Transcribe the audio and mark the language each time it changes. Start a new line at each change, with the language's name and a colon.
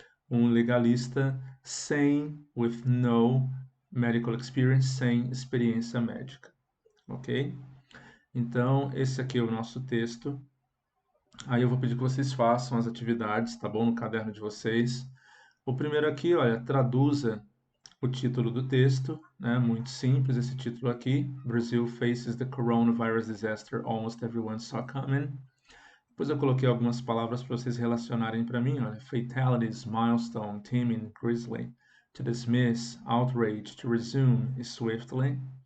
Portuguese: Um legalista
English: with no medical experience,
Portuguese: sem experiência médica, ok? Então, esse aqui é o nosso texto. Aí eu vou pedir que vocês façam as atividades, tá bom? No caderno de vocês. O primeiro aqui, olha, traduza o título do texto, né? Muito simples esse título aqui.
English: Brazil faces the coronavirus disaster almost everyone saw coming.
Portuguese: Depois eu coloquei algumas palavras para vocês relacionarem para mim, olha.
English: Fatalities, milestone, teaming, grisly. To dismiss, outrage, to resume, swiftly.